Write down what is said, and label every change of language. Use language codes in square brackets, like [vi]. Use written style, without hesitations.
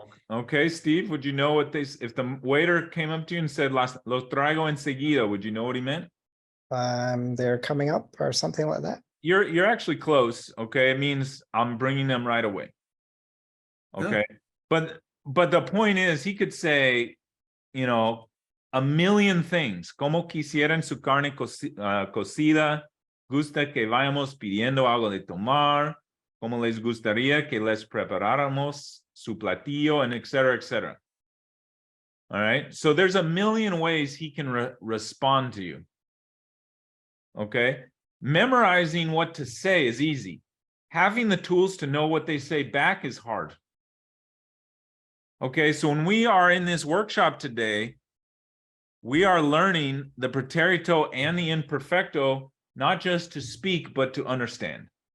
[en] Okay, Steve, would you know what if the waiter came up to you and said, [es] los traigo enseguida, [en] would you know what he meant? They're coming up or something like that. You're actually close. Okay, it means I'm bringing them right away. Okay, but the point is, he could say, you know, a million things. [es] Como quisieran su carne cocida, gusta que vayamos pidiendo algo de tomar, como les gustaría que les preparáramos su platillo, [en] and etc., etc. All right, so there's a million ways he can respond to you. Okay, memorizing what to say is easy. Having the tools to know what they say back is hard. Okay, so when we are in this workshop today, we are learning the Preterito and the Imperfecto, not just to speak, but to understand.